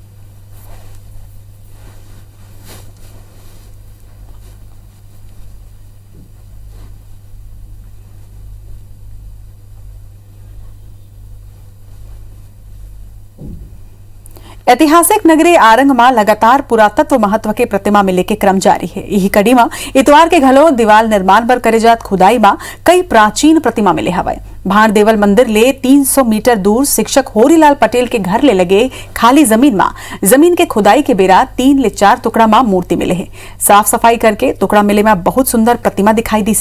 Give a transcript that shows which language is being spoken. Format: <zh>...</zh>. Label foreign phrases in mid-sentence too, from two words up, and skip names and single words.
<hne>ऐतिहासिक नगरी आरंग में लगातार पुरातत्व महत्व के प्रतिमा मिले के क्रम जारी है। यही कड़ी में इतवार के घलो दीवार निर्माण पर करे जात खुदाई में कई प्राचीन प्रतिमा मिले हवाए। भाण देवल मंदिर ले 300 मीटर दूर शिक्षक होरीलाल पटेल के घर ले लगे खाली जमीन के खुदाई के बेरा 3 ले 4 टुकड़ा में मूर्ति मिले हैं। साफ सफाई करके टुकड़ा मिले में बहुत सुंदर प्रतिमा दिखाई दी से।</hne>